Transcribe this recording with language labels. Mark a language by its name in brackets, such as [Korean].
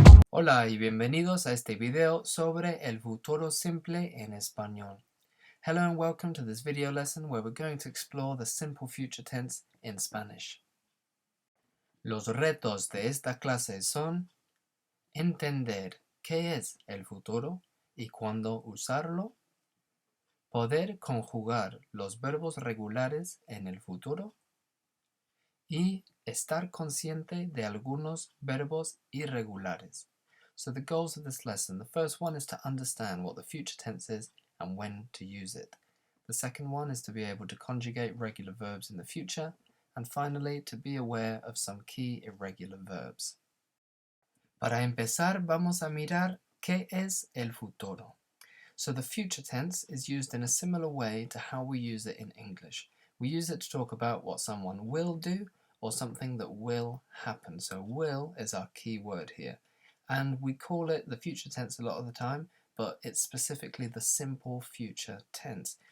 [Spanish] Hola y bienvenidos a este video sobre el futuro simple en español. [English] Hello and welcome to this video lesson where we're going to explore the simple future tense in Spanish. [Spanish] Los retos de esta clase son entender qué es el futuro y cuándo usarlo, poder conjugar los verbos regulares en el futuro y estar consciente de algunos verbos irregulares. [English] So the goals of this lesson, the first one is to understand what the future tense is and when to use it. The second one is to be able to conjugate regular verbs in the future, and finally to be aware of some key irregular verbs. [Spanish] Para empezar, vamos a mirar qué es el futuro. [English] So the future tense is used in a similar way to how we use it in English. We use it to talk about what someone will do or something that will happen. So will is our key word here. And we call it the future tense a lot of the time, but it's specifically the simple future tense.